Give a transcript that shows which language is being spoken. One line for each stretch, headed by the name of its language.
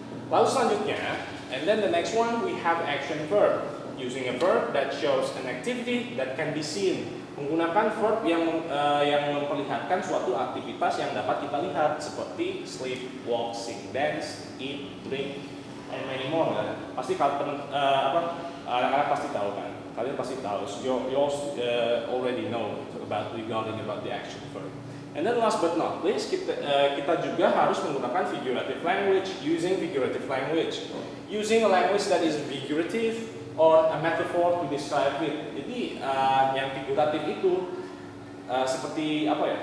Indonesian: Lalu selanjutnya,
English: and then the next one we have action verb, using a verb that shows an activity that can be seen.
Indonesian: menggunakan verb yang memperlihatkan suatu aktivitas yang dapat kita lihat seperti
English: sleep, walk, sing, dance, eat, drink, and many more
Indonesian: kan. Pasti anak-anak pasti tahu kan. Kalian pasti tahu.
English: So you already know regarding about the action verb. And then last but not least,
Indonesian: kita juga harus menggunakan
English: figurative language, using figurative language. Using a language that is figurative or a metaphor to describe it.
Indonesian: Jadi yang figuratif itu seperti apa ya?